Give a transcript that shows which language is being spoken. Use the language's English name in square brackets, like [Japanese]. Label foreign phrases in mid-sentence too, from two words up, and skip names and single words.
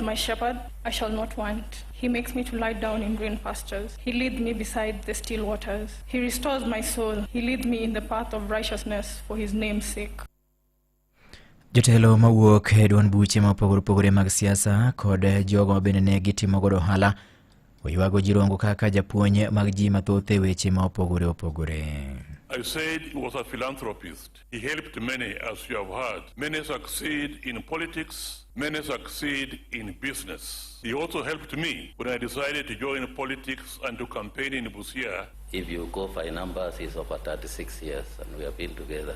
[English] my shepherd, I shall not want. He makes me to lie down in green pastures. He leads me beside the still waters. He restores my soul. He leads me in the path of righteousness for his name's sake. [Luo (Kenya and Tanzania)] Jotelo mawuok e duond buche mopogore mag siasa kod jogo bende ne gitimo godo ohala oywago Jirongo kaka japuonj mag ji mathoth e weche opogore. [English] I said he was a philanthropist. He helped many, as you have heard. Many succeed in politics, many succeed in business. He also helped me when I decided to join politics and to campaign in Busia. If you go by numbers, it's over 36 years and we have been together.